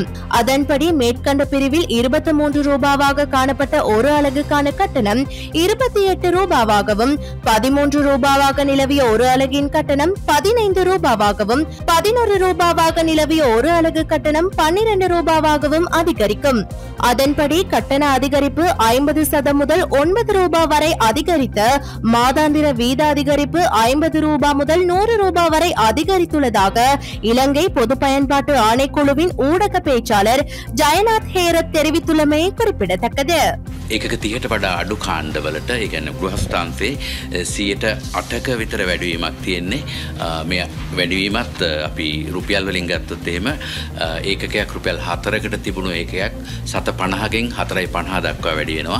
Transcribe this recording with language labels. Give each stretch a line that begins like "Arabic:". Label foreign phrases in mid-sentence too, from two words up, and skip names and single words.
Tamil: அதன்படி மேற்கண்ட பிரிவில் 23 ரூபாவாக காணப்பட்ட ஒரு அலகுக்கான கட்டணம் 28 ரூபாவாகவும் 13 ரூபாவாக நிலவிய ஒரு அலகின் கட்டணம் 15 ரூபாவாகவும் 11 ரூபாவாக நிலவிய ஒரு அலகு கட்டணம் 12 ரூபாவாகவும் அதிகரிக்கும். அதன்படி கட்டண அதிகரிப்பு 50% முதல் 9 ரூபாய் வரை அதிகரித்த மாதாந்திர வீத அதிகரிப்பு 50 ரூபாய் முதல் 100 ரூபாய் வரை அதிகரித்துள்ளதாக இலங்கை பொது பயன்பாட்டு ஆணைக்குழுவின் ஊடக பேச்சாளர் ජයනාත් හේරත් தெரிவித்துள்ளமை குறிப்பிடத்தக்கது.
Sinhala: ඒකක 30ට වඩා අඩු කාණ්ඩවලට ඒ කියන්නේ ගෘහස්ථාන්තයේ 8% විතර වැඩිවීමක් තියෙන්නේ. මේ වැඩිවීමත් අපි රුපියල් වලින් ගත්තොත් එහෙම ඒකකයක් රුපියල් 4කට තිබුණු ඒකයක් 750ගෙන් 450 දක්වා වැඩි වෙනවා.